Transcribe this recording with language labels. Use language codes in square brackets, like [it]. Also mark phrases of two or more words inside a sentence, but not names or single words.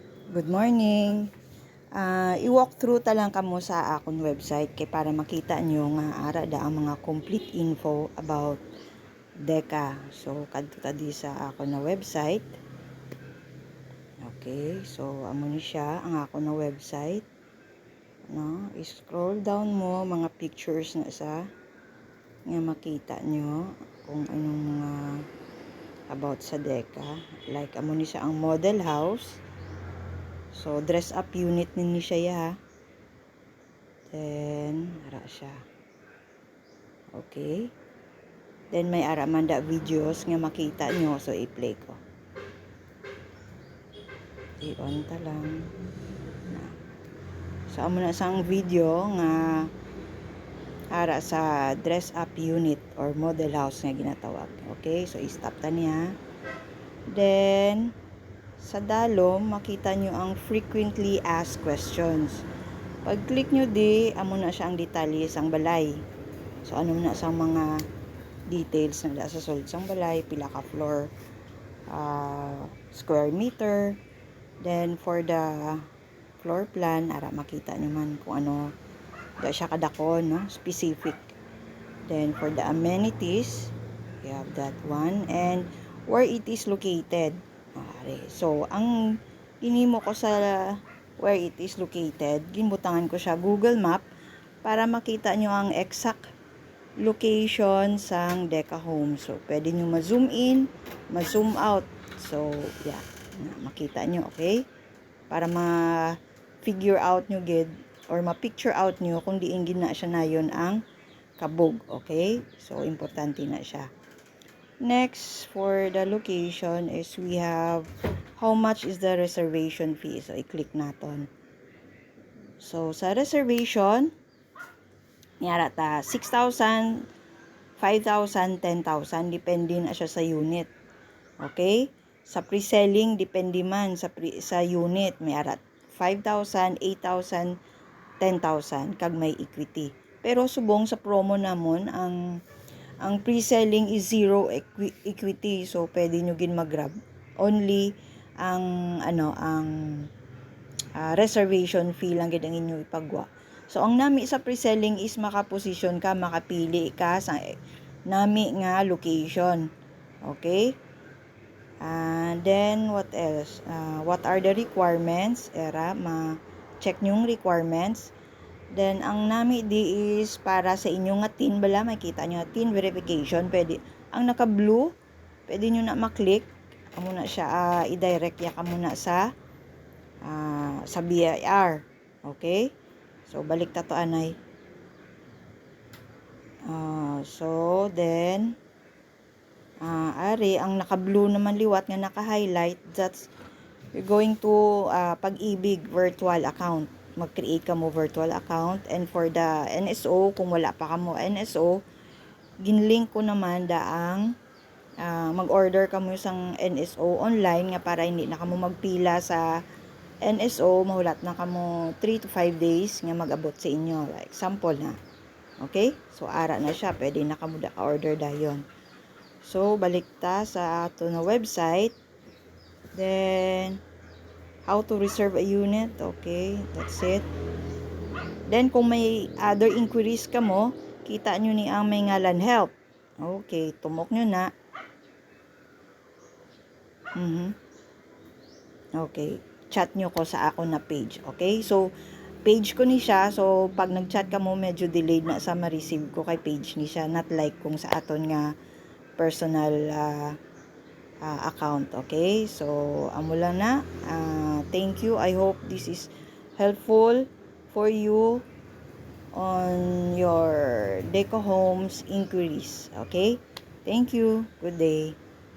[hil] Good morning. I- [en] walk through [hil] talang kamo sa akong website kay para makita nyo nga ara da ang mga [en] complete info about [hil] Deka. So kadto ta di sa ako na website. Okay, so amo ni siya ang ako na website. No, i- [en] scroll down [hil] mo mga pictures na sa nga makita nyo kung anong mga about sa Deka. Like amo ni siya ang [en] model house. [hil] So, [en] dress up unit [hil] ninyo siya ya. Then, ara siya. Okay. Then, may ara man da videos nga makita nyo. So, i-play ko. I-on ta lang. So, amo na sang video nga ara sa [en] dress up unit or model house [hil] nga ginatawag. Okay. So, i-stop ta niya. Then, sa dalom, makita nyo ang [en] frequently asked questions. [hil] Pag-click nyo di, amo na siya ang detalye sang balay. So, ano na sa mga details na sa solid sang balay, pila ka floor, [en] square meter. Then, for the floor plan, [hil] ara makita nyo man kung ano, da siya kadako, no? [en] Specific. Then, for the amenities, you have that one. And, where it is located. So, [hil] ang inimo ko sa [en] where it is located, [hil] ginbutangan ko siya Google Map para makita nyo ang [en] exact location [hil] sang Deka Home. So, pwede nyo ma- [en] zoom in, [hil] ma- [en] zoom out. So, yeah. [hil] Makita nyo, okay? Para ma- [en] figure out [hil] nyo gid or ma- [en] picture out [hil] nyo kung diin gina siya na yun ang kabog, okay? So, importante na siya. [en] Next, for the location is we have how much is the reservation fee. [hil] So, i-click natin. So, sa reservation, niyara ta 6,000, 5,000, 10,000. Depende na siya sa unit. Okay? Sa pre-selling, depende man sa unit. May arat 5,000, 8,000, 10,000 kag may equity. Pero subong sa promo namon ang [en] pre-selling is zero equity. [hil] So pwede nyo gin mag-grab. Only ang [en] reservation fee [hil] lang gid ang inyo ipagwa. So ang nami sa [en] pre-selling is [hil] makaposisyon ka, makapili ka sa nami nga location. [en] Okay? And then what else? What are the requirements? [hil] Era ma-check nyong requirements. Then, ang nami di is para sa inyong nga TIN bala, makita nyo [en] TIN verification. [hil] Pwede, ang naka-blue, pwede nyo na maklik. Amo na siya, i-direct ya ka muna sa BIR. Okay? So, balik ta to anay. So, then, ari, ang naka-blue naman liwat nga naka-highlight, [en] that's, you're going to Pag-ibig virtual account. [hil] Mag-create ka mo [en] virtual account. [hil] And for the NSO, kung wala pa ka mo NSO, ginlink ko naman daang mag-order ka mo isang NSO online nga para hindi na ka mo magpila sa NSO, mahulat na ka mo [en] 3 to 5 days [hil] nga mag-abot sa inyo. Like, example na. Okay? So, ara na siya. Pwede na ka mo da-order dayon. So, balik ta sa ato na website. [en] Then, how to reserve a unit. Okay, that's it. Then, [hil] kung may [en] other inquiries [hil] ka mo, kita nyo ni ang may ngalan help. Okay, tumok nyo na. Okay, chat nyo ko sa ako na page. Okay, so, page ko ni siya. So, pag nag-chat ka mo, medyo delayed na sa ma-receive ko kay page ni siya. [en] Not like [hil] kung sa aton nga [en] personal account. [hil] Okay, so amo lang na. [en] Thank you. I hope this is helpful for you on your Deka Homes inquiries. Okay, thank you. Good day.